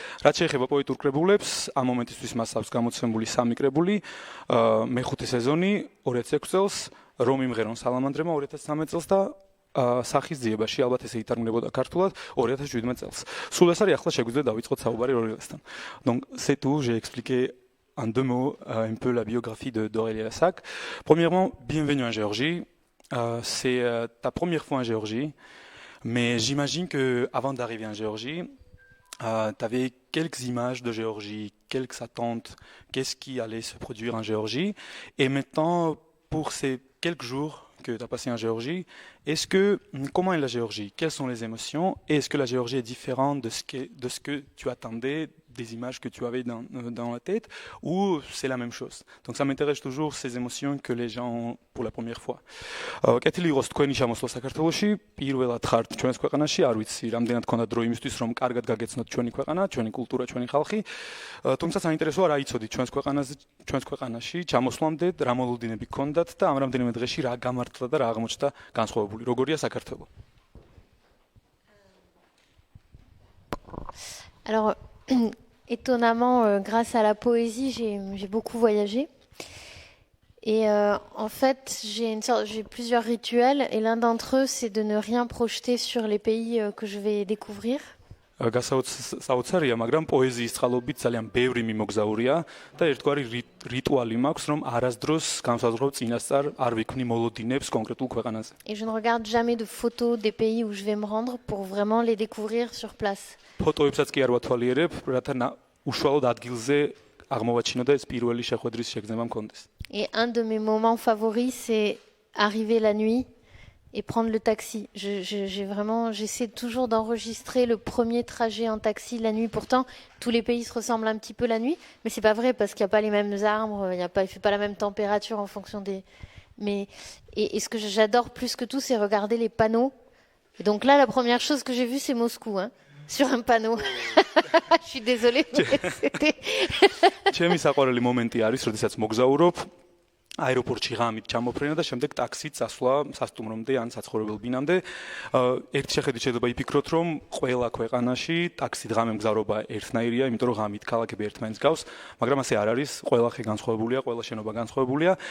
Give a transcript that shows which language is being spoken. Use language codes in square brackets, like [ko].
[ka] რაც შეეხება პოეტურ კრებულებს, ამ მომენტისთვის მას აქვს გამოცემული 3 კრებული, მე-5 სეზონი 2006 წელს, რომ იმღერონ სალამანდრემა 2013 წელს და სახის ძიებაში, ალბათ ესე ითარგმნებოდა ქართულად 2017 წელს. სულ ეს არის, ახლა შეგვიძლია დავიწყოთ საუბარი ორელიასთან. [fr] Donc c'est tout, j'ai expliqué en deux mots un peu la biographie d'Aurélia Lassac. Premièrement, bienvenue en Géorgie. C'est ta première fois en Géorgie, mais j'imagine que avant d'arriver en Géorgie, tu avais quelques images de Géorgie, quelques attentes, qu'est-ce qui allait se produire en Géorgie. Et maintenant, pour ces quelques jours que tu as passé en Géorgie, comment est la Géorgie? Quelles sont les émotions? Et est-ce que la Géorgie est différente de ce que tu attendais, des images que tu avais dans la tête, ou c'est la même chose? Donc ça m'intéresse toujours ces émotions que les gens ont pour la première fois. [ka] კეთილი იყოს თქვენი ჩამოსვლა საქართველოში, პირველად ხართ ჩვენს ქვეყანაში, არ ვიცი, რამდენად გქონდა დრო იმისთვის, რომ კარგად გაგეცნოთ ჩვენი ქვეყანა, ჩვენი კულტურა, ჩვენი ხალხი. თუმცა საინტერესოა რა იცოდით ჩვენს ქვეყანაში ჩამოსვლამდე, რა მოლოდინები გქონდათ და ამ რამდენიმე დღეში რა გამართლა და რა აღმოჩნდა განსხვავებული. როგორია საქართველო? [fr] Alors, étonnamment, grâce à la poésie, j'ai beaucoup voyagé. Et en fait, j'ai plusieurs rituels, et l'un d'entre eux, c'est de ne rien projeter sur les pays que je vais découvrir. [ka] გასაოცარია, მაგრამ პოეზიის წყალობით ძალიან ბევრი მიმოგზაურია და ერთგვარი რიტუალი მაქვს, რომ არასდროს განსაზღვრებ წინასწარ არ ვიქმნი მოლოდინებს კონკრეტულ ქვეყანაზე. [fr] Et je ne regarde jamais de photos des pays où je vais me rendre pour vraiment les découvrir sur place. [ka] ფოტოებსაც კი არ ვათვალიერებ, რათა უშუალოდ ადგილზე აღმოვაჩინო და ეს პირველი შეხვედრის შეგრძნება მქონდეს. [fr] Et un de mes moments favoris, c'est arriver la nuit et prendre le taxi. J'essaie toujours d'enregistrer le premier trajet en taxi la nuit. Pourtant, tous les pays se ressemblent un petit peu la nuit, mais c'est pas vrai parce qu'il n'y a pas les mêmes arbres, il fait pas la même température en fonction des. Et ce que j'adore plus que tout, c'est regarder les panneaux. Et donc là, la première chose que j'ai vue, c'est Moscou, sur un panneau. Je suis désolée. C'était. [ka] ჩემი საყვარელი მომენტი არის, როდესაც მოგზაურობ აეროპორტში ღამით ჩამოფრენა და შემდეგ ტაქსით წასვლა სასტუმრომდე ან საცხოვრებელ ბინამდე. ერთ შეხედვით შეიძლება იფიქროთ, რომ ყველა ქვეყანაში ტაქსით ღამე მგზავრობა ერთნაირია, იმიტომ რომ ღამით ქალაქები ერთმანეთს გავს, მაგრამ ასე არ არის, ყველა ხე განსხვავებულია, ყველა შენობა განსხვავებულია.